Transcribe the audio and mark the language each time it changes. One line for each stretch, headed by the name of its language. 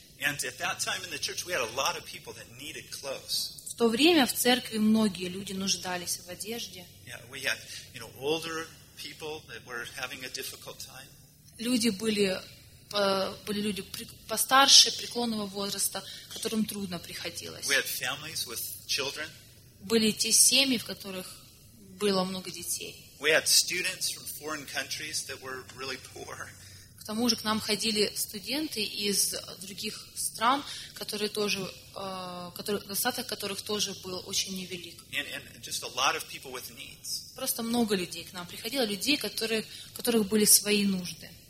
English: And at that time in the church, we had a lot of people that needed clothes.
Russian: В то время в церкви многие люди нуждались в одежде.
English: Yeah, we had, you know, older people that were having a difficult time.
Russian: Люди были люди постарше, преклонного возраста, которым трудно приходилось.
English: We had families with children.
Russian: Были те семьи, в которых было много детей.
English: We had students from foreign countries that were really poor.
Russian: К тому же к нам ходили студенты из других стран, которые тоже, достаток которых тоже был очень невелик.
English: And
Russian: просто много людей к нам приходило, людей, которых были свои нужды.